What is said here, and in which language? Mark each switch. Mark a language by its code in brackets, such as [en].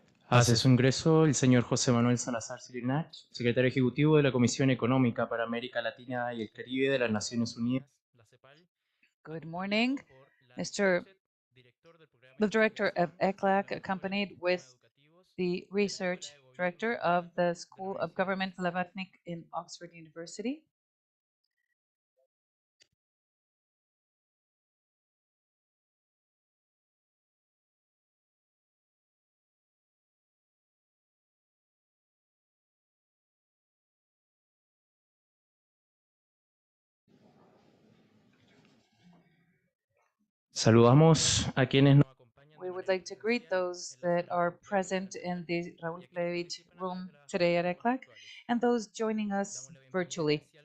[es] Hace su ingreso el señor José Manuel Salazar Cirinach, secretario ejecutivo de la Comisión Económica para América Latina y el Caribe de las Naciones Unidas. [en] Good morning, the director of ECLAC, accompanied with the research director of the School of Government Lavatnik in Oxford University. [es] Saludamos a quienes nos acompañan. [en] We would like to greet those that are present in the Raúl Plevich room today at ECLAC and those joining us virtually.